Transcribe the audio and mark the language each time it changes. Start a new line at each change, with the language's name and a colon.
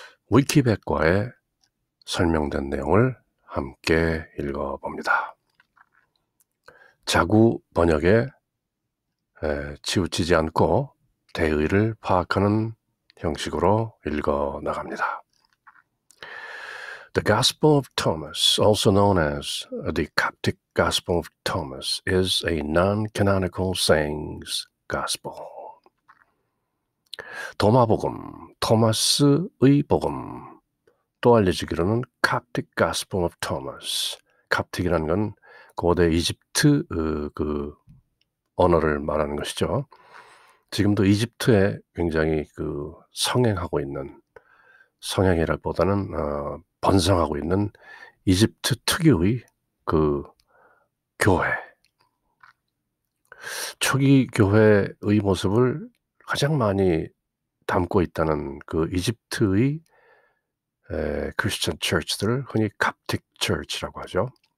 Korean: 위키백과에 설명된 내용을 함께 읽어봅니다. 자구 번역에 치우치지 않고 대의를 파악하는 형식으로 읽어 나갑니다.
English: The Gospel of Thomas, also known as the Coptic Gospel of Thomas, is a non-canonical sayings gospel.
Korean: 도마복음, 토마스의 복음, 또 알려지기로는 Coptic Gospel of Thomas. 캅틱이라는 건 고대 이집트 그 언어를 말하는 것이죠. 지금도 이집트에 굉장히 성행하고 있는, 성행이라기보다는 번성하고 있는 이집트 특유의 교회, 초기 교회의 모습을 가장 많이 담고 있다는 이집트의 크리스천 처치들을 흔히 캅틱 처치라고 하죠.